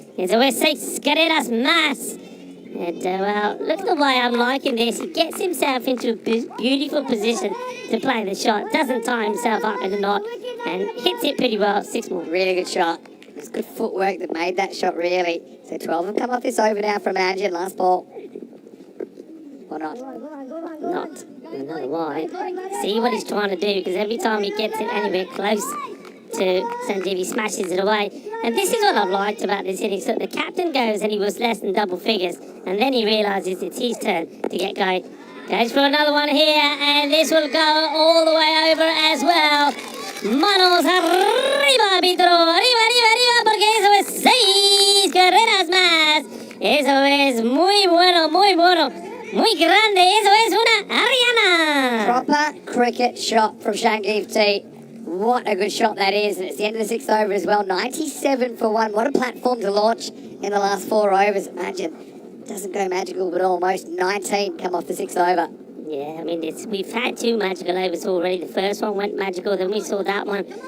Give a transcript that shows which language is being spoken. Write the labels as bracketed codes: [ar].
[en] It's always 6 [es] carreras más. [en] And, well, look at the way I'm liking this. He gets himself into a beautiful position to play the shot. Doesn't tie himself up in a knot and hits it pretty well. 6 more. Really good shot. It's good footwork that made that shot, really. So 12 have come off this over now from Arjun. Last ball. Or not? Not. Another wide. See what he's trying to do, because every time he gets it anywhere close to Sanjeev, he smashes it away. And this is what I've liked about this inning. So the captain goes and he was less than double figures. And then he realises it's his turn to get going. Goes for another one here, and this will go all the way over as well. [es] Manos arriba, Vitro. Arriba, porque eso es 6 carreras más. Eso es muy bueno, muy grande. Eso es una Ariana. [en] Proper cricket shot from Sanjeev T. What a good shot that is. And it's the end of the 6th over as well. 97 for 1. What a platform to launch in the last 4 overs. Imagine. Doesn't go magical, but almost 19 come off the 6th over. Yeah, I mean, we've had 2 magical overs already. The first one went magical, then we saw that one.